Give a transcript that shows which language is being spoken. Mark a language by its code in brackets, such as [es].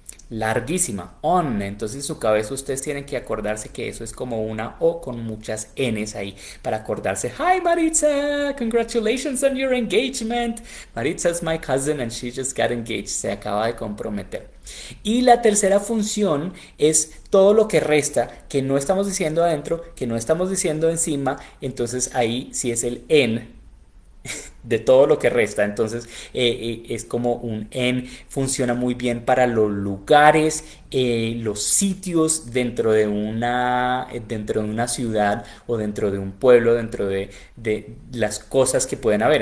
[es] Larguísima, on. Entonces en su cabeza ustedes tienen que acordarse que eso es como una O con muchas N's ahí para acordarse. [en] Hi Maritza, congratulations on your engagement. Maritza is my cousin and she just got engaged. [es] Se acaba de comprometer. Y la tercera función es todo lo que resta, que no estamos diciendo adentro, que no estamos diciendo encima. Entonces ahí sí es el en de todo lo que resta. Entonces es como un en, funciona muy bien para los lugares, los sitios dentro de una ciudad o dentro de un pueblo, de las cosas que pueden haber.